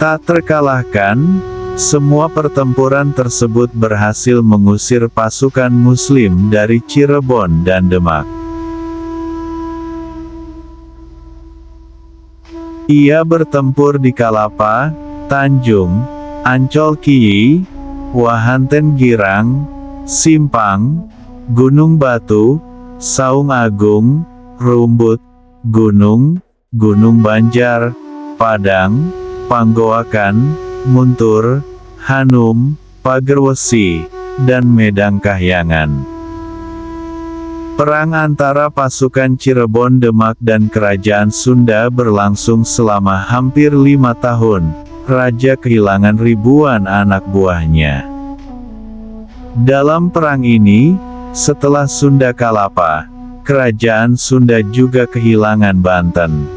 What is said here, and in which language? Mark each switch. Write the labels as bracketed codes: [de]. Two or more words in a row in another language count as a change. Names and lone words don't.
[id] Tak terkalahkan, semua pertempuran tersebut berhasil mengusir pasukan Muslim dari Cirebon dan Demak. Ia bertempur di Kalapa, Tanjung, Ancol Kiyi, Wahanten Girang, Simpang, Gunung Batu, Saung Agung, Rumbut, Gunung Banjar, Padang, Panggoakan, Muntur, Hanum, Pagerwesi, dan Medang Kahyangan. Perang antara pasukan Cirebon Demak dan Kerajaan Sunda berlangsung selama hampir 5 tahun. Raja kehilangan ribuan anak buahnya. Dalam perang ini, setelah Sunda Kalapa, Kerajaan Sunda juga kehilangan Banten.